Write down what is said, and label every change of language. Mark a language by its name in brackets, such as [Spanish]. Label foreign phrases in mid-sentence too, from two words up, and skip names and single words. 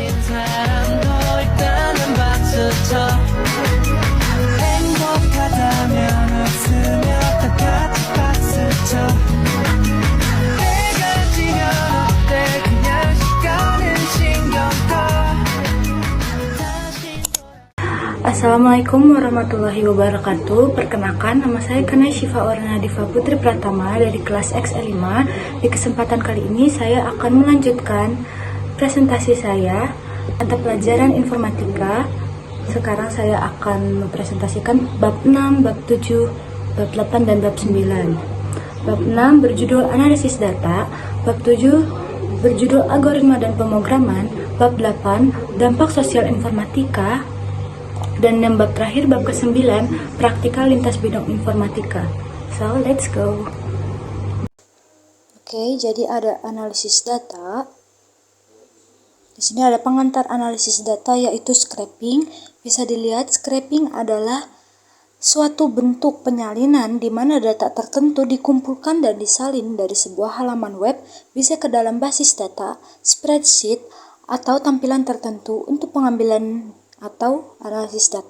[Korean] 사람도 있다는 박수쳐 행복하다면 웃으며 다 같이 박수쳐 내가 지면 어때 그냥 시간은 신경 꺼 [Arabic] السلام عليكم ورحمة الله وبركاته. [Indonesian] Perkenalkan, nama saya Kana Syifa Orna Diva Putri Pratama dari kelas XL5. Di kesempatan kali ini saya akan melanjutkan presentasi saya tentang pelajaran informatika. Sekarang saya akan mempresentasikan bab 6, bab 7, bab 8, dan bab 9. Bab 6 berjudul analisis data, bab 7 berjudul algoritma dan pemrograman, bab 8 dampak sosial informatika, dan yang bab terakhir, bab ke-9, praktikal lintas bidang informatika. [English] So, let's go. [Indonesian] Oke, jadi ada analisis data. Di sini ada pengantar analisis data, yaitu scraping. Bisa dilihat, scraping adalah suatu bentuk penyalinan di mana data tertentu dikumpulkan dan disalin dari sebuah halaman web, bisa ke dalam basis data, spreadsheet, atau tampilan tertentu untuk pengambilan atau analisis data.